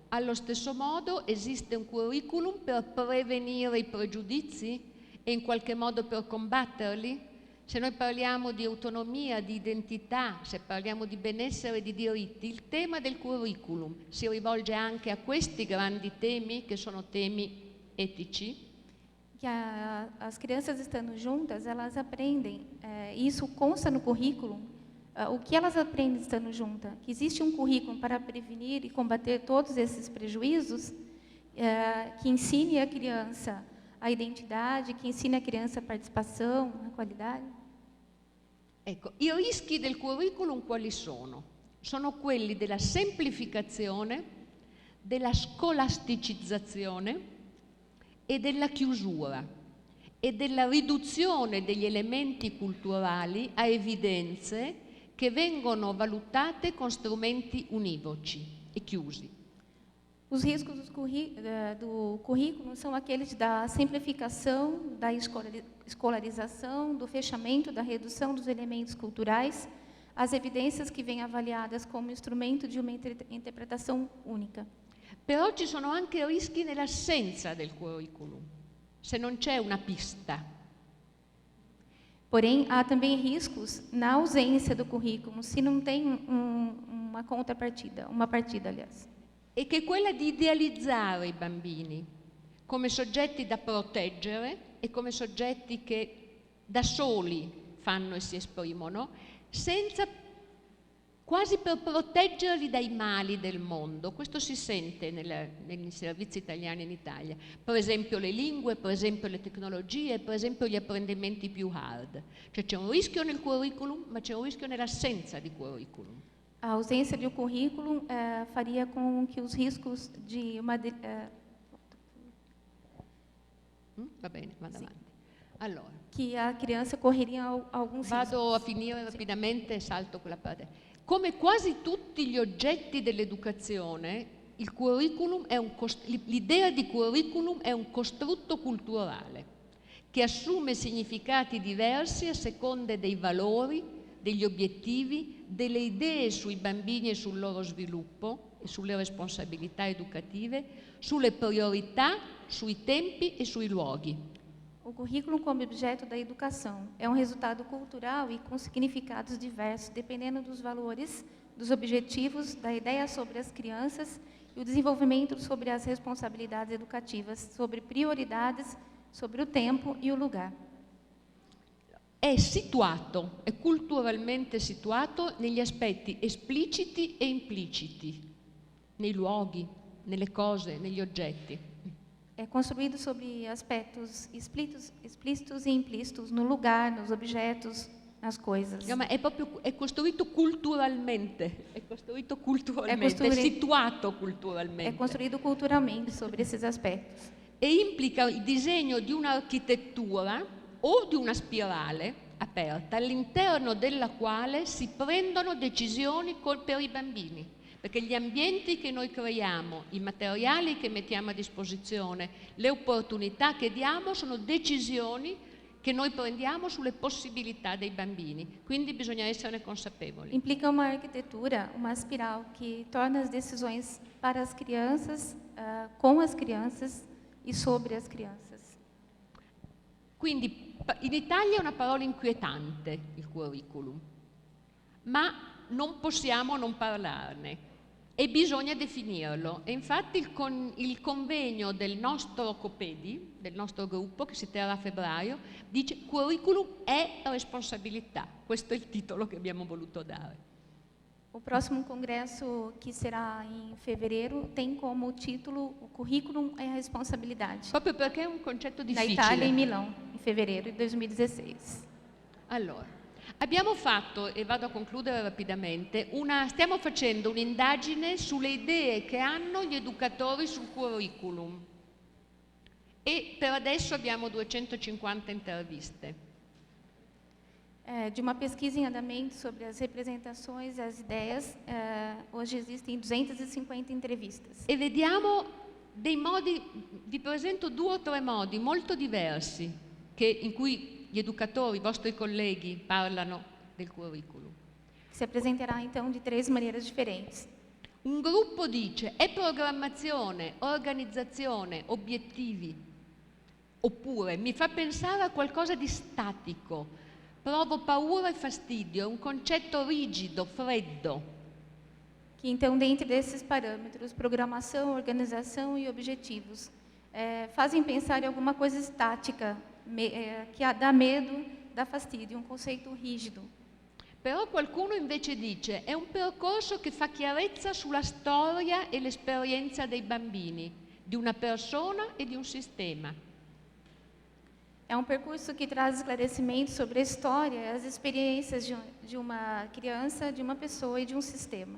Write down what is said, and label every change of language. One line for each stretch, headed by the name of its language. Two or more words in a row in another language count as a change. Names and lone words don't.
Italian: Allo stesso modo esiste un curriculum per prevenire i pregiudizi e in qualche modo per combatterli? Se noi parliamo di autonomia, di identità, se parliamo di benessere e di diritti, il tema del curriculum si rivolge anche a questi grandi temi che sono temi etici?
Portuguese: Que as crianças estando juntas, elas aprendem, isso consta no currículo, o que elas aprendem estando juntas? Que existe um currículo para prevenir e combater todos esses prejuízos, que ensine a criança a identidade, che ensina a criança a partecipação, a qualidade?
Italian: Ecco, i rischi del curriculum quali sono? Sono quelli della semplificazione, della scolasticizzazione e della chiusura e della riduzione degli elementi culturali a evidenze che vengono valutate con strumenti univoci e chiusi.
Portuguese: Os riscos do currículo são aqueles da simplificação, da escolarização, do fechamento, da redução dos elementos culturais, as evidências que vêm avaliadas como instrumento de uma interpretação única.
Italian: Però ci sono anche rischi nell'assenza del curriculum, se non c'è una pista.
Portuguese: Porém, há também riscos na ausência do currículo, se não tem uma contrapartida, uma partida, aliás.
Italian: E che è quella di idealizzare i bambini come soggetti da proteggere e come soggetti che da soli fanno e si esprimono, senza quasi per proteggerli dai mali del mondo. Questo si sente nei servizi italiani in Italia. Per esempio le lingue, per esempio le tecnologie, per esempio gli apprendimenti più hard. Cioè c'è un rischio nel curriculum, ma c'è un rischio nell'assenza di curriculum.
Portuguese: A ausência de um currículo faria com que os riscos de uma...
Italian: Va bene, vado avanti. Allora,
Portuguese: que a criança correria alguns
Italian: vado a
Portuguese: riscos.
Italian: finire rapidamente e salto quella parte. Come quasi tutti gli oggetti dell'educazione, l'idea di curriculum è un costrutto culturale che assume significati diversi a seconda dei valori, degli obiettivi, delle idee sui bambini e sul loro sviluppo e sulle responsabilità educative, sulle priorità, sui tempi e sui luoghi.
Portuguese: O currículo como objeto da educação é um resultado cultural e com significados diversos, dependendo dos valores, dos objetivos, da ideia sobre as crianças e o desenvolvimento sobre as responsabilidades educativas, sobre prioridades, sobre o tempo e o lugar.
Italian: È culturalmente situato negli aspetti espliciti e impliciti, nei luoghi, nelle cose, negli oggetti.
Portuguese: É construído sobre aspectos explícitos e implícitos no lugar, nos objetos, nas coisas.
Italian: No, ma è costruito culturalmente, è situato culturalmente.
Portuguese: É construído culturalmente sobre esses aspectos.
Italian: E implica il disegno di un'architettura o di una spirale aperta all'interno della quale si prendono decisioni per i bambini, perché gli ambienti che noi creiamo, i materiali che mettiamo a disposizione, le opportunità che diamo sono decisioni che noi prendiamo sulle possibilità dei bambini, quindi bisogna esserne consapevoli.
Portuguese: Implica uma arquitetura, uma espiral que torna as decisões para as crianças, com as crianças e sobre as crianças.
Italian: Quindi in Italia è una parola inquietante il curriculum, ma non possiamo non parlarne e bisogna definirlo. E infatti il convegno del nostro COPEDI, del nostro gruppo che si terrà a febbraio, dice curriculum è responsabilità. Questo è il titolo che abbiamo voluto dare.
Portuguese: O próximo congresso, que será em fevereiro, tem como título o Currículo é a Responsabilidade.
Italian: Proprio perché è un concetto
Portuguese: Na
Italian: difficile.
Portuguese: Itália, em Milão, em fevereiro de 2016.
Italian: Allora, abbiamo fatto, e vado a concludere rapidamente, stiamo facendo un'indagine sulle idee che hanno gli educatori sul curriculum e per adesso abbiamo 250 interviste.
Portuguese: De uma pesquisa em andamento sobre as representações e as ideias, hoje existem 250 entrevistas.
Italian: E vediamo dei modi, vi presento 2 o 3 modi molto diversi in cui gli educatori, i vostri colleghi, parlano del curriculum.
Portuguese: Se apresentará, então, de 3 maneiras diferentes.
Italian: Un gruppo dice è programmazione, organizzazione, obiettivi, oppure mi fa pensare a qualcosa di statico, provo paura e fastidio, è un concetto rigido, freddo.
Portuguese: Que, então, dentro desses parâmetros, programação, organização e objetivos, fazem pensar em alguma coisa estática, que dá medo, dá fastidio, um conceito rígido.
Italian: Però qualcuno invece dice è un percorso che fa chiarezza sulla storia e l'esperienza dei bambini, di una persona e di un sistema.
Portuguese: É um percurso que traz esclarecimento sobre a história e as experiências de uma criança, de uma pessoa e de um sistema.